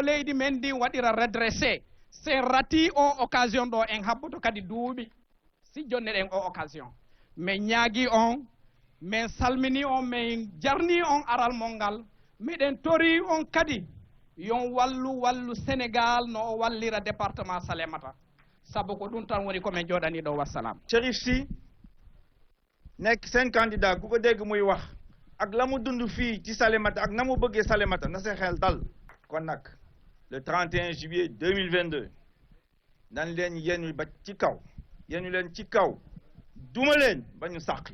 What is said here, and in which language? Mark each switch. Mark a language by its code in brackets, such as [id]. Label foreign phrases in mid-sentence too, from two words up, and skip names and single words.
[ff] leydi men ndin waɗira redressé sen rati o occasion ɗo en habboto kadi duuɓi si jonne ɗen o occasion min ñaagui on min salmini on min jarni on aral mon ngal miɗen tori on kadi yon wallu Sénégal no o wallira département Salémata sabu ko ɗum tan woni komin jooɗani ɗo wassalam. [wo] Chérif Sy nekk seen candidat ku ko dégg muy wax ak la mu dund fii ci Salémata ak na mu bëggee Salémata na sa xel dal kon nag le 31 juillet 2022 nan leen yéen ba ci kaw yéen leen ci kaw duma leen ba ñu sàqi